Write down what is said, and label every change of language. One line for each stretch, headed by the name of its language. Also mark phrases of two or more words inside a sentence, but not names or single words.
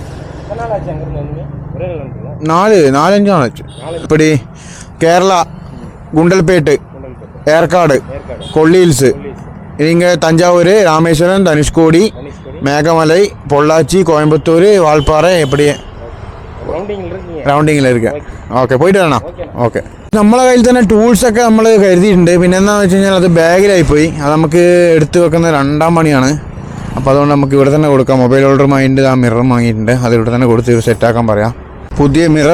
Tamil: 4-5 நாள் ஆச்சு. இப்படி கேரளா, குண்டல்பேட்டு, ஏற்காடு, கொல்லி ஹில்ஸு, இங்கே தஞ்சாவூர், ராமேஸ்வரம், தனுஷ்கோடி, மேகமலை, பொள்ளாச்சி, கோயம்புத்தூர், வால்பாறை, எப்படி
Malayalam: റൗണ്ടിങ്ങിൽ ഇരിക്കുക. ഓക്കെ, പോയിട്ട് വരണം. ഓക്കെ. നമ്മളെ കയ്യിൽ തന്നെ ടൂൾസൊക്കെ നമ്മൾ കരുതിയിട്ടുണ്ട്. പിന്നെ എന്താണെന്ന് വെച്ച് കഴിഞ്ഞാൽ അത് ബാഗിലായിപ്പോയി. അത് നമുക്ക് എടുത്ത് വെക്കുന്ന 2ാം പണിയാണ്. അപ്പോൾ അതുകൊണ്ട് നമുക്ക് ഇവിടെ തന്നെ കൊടുക്കാം. മൊബൈൽ ഹോൾഡർ വാങ്ങിയിട്ട് ആ മിറർ വാങ്ങിയിട്ടുണ്ട്, അത് ഇവിടെ തന്നെ കൊടുത്ത് സെറ്റാക്കാൻ പറയാം.